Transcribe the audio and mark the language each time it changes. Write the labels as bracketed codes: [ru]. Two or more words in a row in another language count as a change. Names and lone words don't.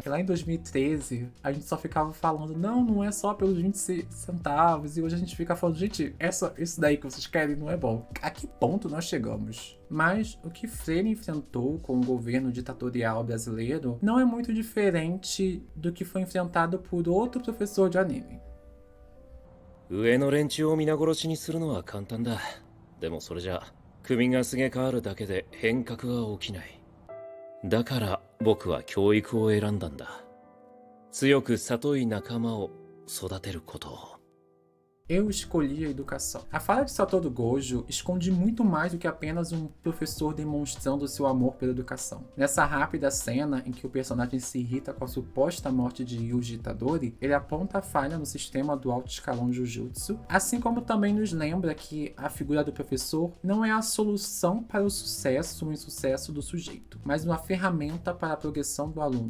[pt] Que lá em 2013, a gente só ficava falando, não é só pelos 20 centavos. E hoje a gente fica falando, gente, isso daí que vocês querem não é bom. A que ponto nós chegamos? Mas o que Freire enfrentou com o governo ditatorial brasileiro não é muito diferente do que foi enfrentado por outro professor de anime. [ja] 上の連中を皆殺しにするのは簡単だ。でもそれじゃ組がすげ替わるだけで変革は起きない。だから僕は教育を選んだんだ。強く里い仲間を育てることを。 [pt] Eu escolhi a educação. A fala de Satoru Gojo esconde muito mais do que apenas um professor demonstrando seu amor pela educação. Nessa rápida cena em que o personagem se irrita com a suposta morte de Yuji Itadori, ele aponta a falha no sistema do alto escalão Jujutsu, assim como também nos lembra que a figura do professor não é a solução para o sucesso ou insucesso do sujeito, mas uma ferramenta para a progressão do aluno.